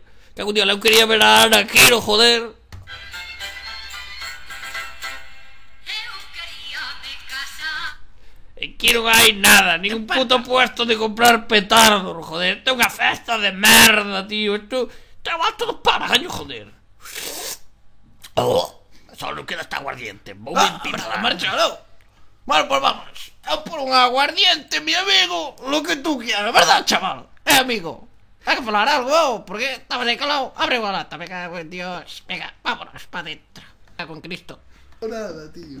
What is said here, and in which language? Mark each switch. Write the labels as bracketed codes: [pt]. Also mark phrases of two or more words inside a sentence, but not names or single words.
[gl] Cago en Dios, eu quería ver a Ana Quiro, joder. Aquí non hai nada, nin un puto puesto de comprar petardos, joder. Isto é unha festa de merda, tío. Isto é o alto do paraño, joder. Só non queda esta aguardiente. Vou mentir. Marcha, non? [es] Bueno, pues vamos. [gl] Eu por un aguardiente, [es] mi amigo, lo que tú quieras, ¿verdad, chaval? Amigo. Hay [gl] que falar algo, [es] porque estabas ahí calado. Abre la lata, me cago en Dios. Venga, vámonos para adentro. Me cago en Cristo. Nada, tío.